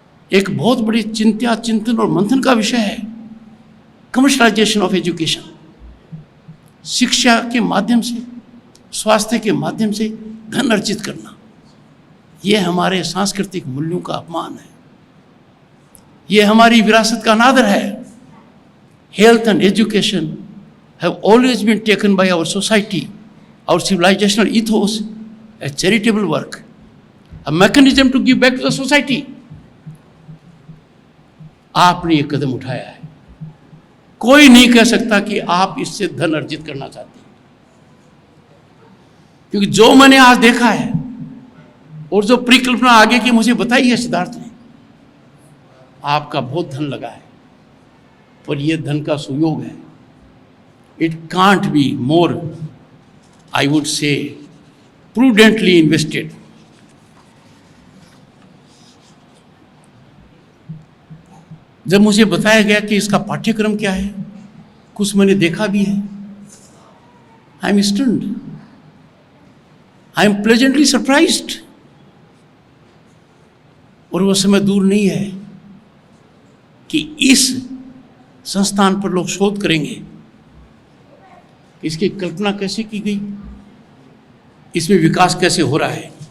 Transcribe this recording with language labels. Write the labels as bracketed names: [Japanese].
[Hindi] एक बहुत बड़ी चिंता, चिंतन और मंथन का विषय है [English] Commercialization of education. [Hindi] शिक्षा के माध्यम से, स्वास्थ्य के माध्यम से धन अर्जित करना, यह हमारे सांस्कृतिक मूल्यों का अपमान है, यह हमारी विरासत का अनादर है। [English] Health and education have always been taken by our society, our civilizational ethos, as charitable work, a mechanism to give back to the society. [Hindi] आपने ये कदम उठाया है, कोई नहीं कह सकता कि आप इससे धन अर्जित करना चाहते हैं, क्योंकि जो मैंने आज देखा है और जो परिकल्पना आगे की मुझे बताई है सिद्धार्थ ने, आपका बहुत धन लगा है, पर यह धन का सुयोग है। [English] It can't be more, I would say, prudently invested. [Hindi] जब मुझे बताया गया कि इसका पाठ्यक्रम क्या है, कुछ मैंने देखा भी है, [English] I am stunned, I am pleasantly surprised. [Hindi] और वो समय दूर नहीं है कि इस संस्थान पर लोग शोध करेंगे, इसकी कल्पना कैसे की गई, इसमें विकास कैसे हो रहा है।